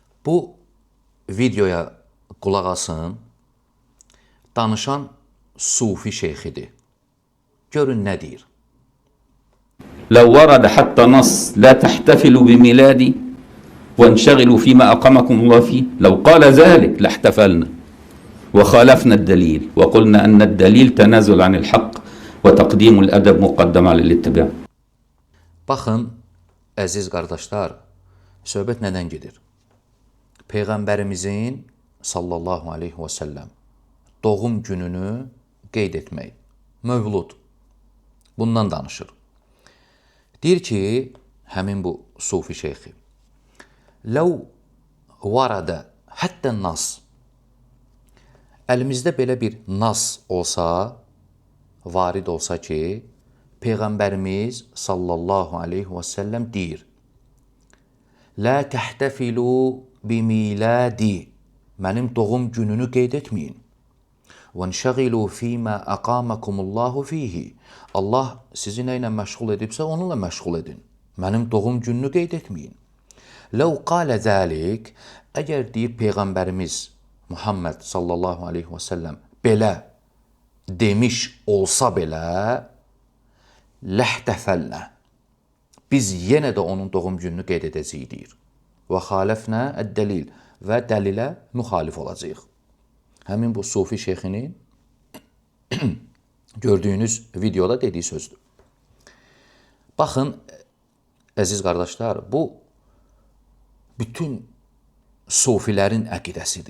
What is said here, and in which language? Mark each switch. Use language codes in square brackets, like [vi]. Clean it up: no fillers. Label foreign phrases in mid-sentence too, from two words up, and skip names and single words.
[az] Bu videoya qulaq asın, danışan sufi şeyxidir. Görün nə deyir. [ar] لو ورد حتى نص لا تحتفلوا بميلادي وانشغلوا فيما أقامكم الله فيه، لو قال ذلك لاحتفلنا وخالفنا الدليل وقلنا أن الدليل تنازل عن الحق وتقديم الأدب مقدم على الاتباع. [az] Baxın, əziz qardaşlar, söhbət nədən gedir? Peyğəmbərimizin [ar] صلى الله عليه وسلم [az] doğum gününü qeyd etmək, mövlud, bundan danışır. Deyir ki, həmin bu sufi şeyxi, [ar] لو ورد حتى نص, [az] əlimizdə belə bir nas olsa, varid olsa ki, Peyğəmbərimiz [ar] صلى الله عليه وسلم [az] deyir, [ar] لا تحتفلوا بميلادي, [az] mənim doğum gününü qeyd etməyin. [ar] وَانْشَغِلُوا فِيمَا أَقَامَكُمُ اللّٰهُ فِيهِ, [az] Allah sizi nə ilə məşğul edibsə, onunla məşğul edin. Mənim doğum gününü qeyd etməyin. [ar] لَوْ قَالَ ذَلِكَ, [az] əgər deyir Peyğəmbərimiz Muhammed [ar] صلى الله عليه وسلم [az] belə demiş olsa belə, لَحْتَفَلْنَا, biz yenə də onun doğum gününü qeyd edəcəyik deyir. [ar] وَخَالَفْنَا الدَّلِيل, [az] və dəlilə müxalif olacaq. Həmin bu sufi şeyxinin gördüyünüz videoda dediyi sözdür. Baxın, əziz qardaşlar, bu bütün sufilərin əqidəsidir.